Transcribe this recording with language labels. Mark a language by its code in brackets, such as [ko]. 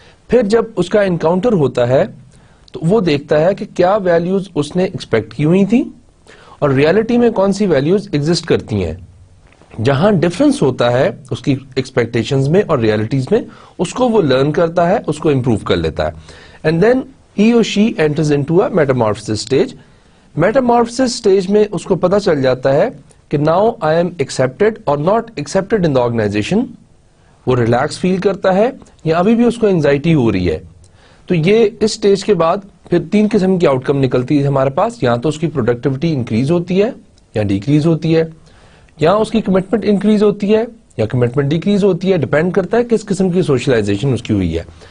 [ur] پھر جب اس کا انکاؤنٹر ہوتا ہے تو وہ دیکھتا ہے کہ کیا ویلیوز اس نے ایکسپیکٹ کی ہوئی تھی اور ریالٹی میں کون سی ویلیوز ایگزسٹ کرتی ہیں. جہاں ڈفرنس ہوتا ہے اس کی ایکسپیکٹیشنز میں اور ریالٹیز میں, اس کو وہ لرن کرتا ہے, اس کو امپروو کر لیتا ہے. [en] And then he or she enters into a metamorphosis stage. Metamorphosis stage [ur] میں اس کو پتا چل جاتا ہے کہ [en] now I am accepted or not accepted in the organization. [ur] وہ ریلیکس فیل کرتا ہے یا ابھی بھی اس کو انزائٹی ہو رہی ہے. تو یہ اس سٹیج کے بعد پھر تین قسم کی آؤٹ کم نکلتی ہے ہمارے پاس. یا تو اس کی پروڈکٹیوٹی انکریز ہوتی ہے یا ڈیکریز ہوتی ہے, یا اس کی کمٹمنٹ انکریز ہوتی ہے یا کمٹمنٹ ڈیکریز ہوتی ہے, ڈیپینڈ کرتا ہے کس قسم کی سوشلائزیشن اس کی ہوئی ہے.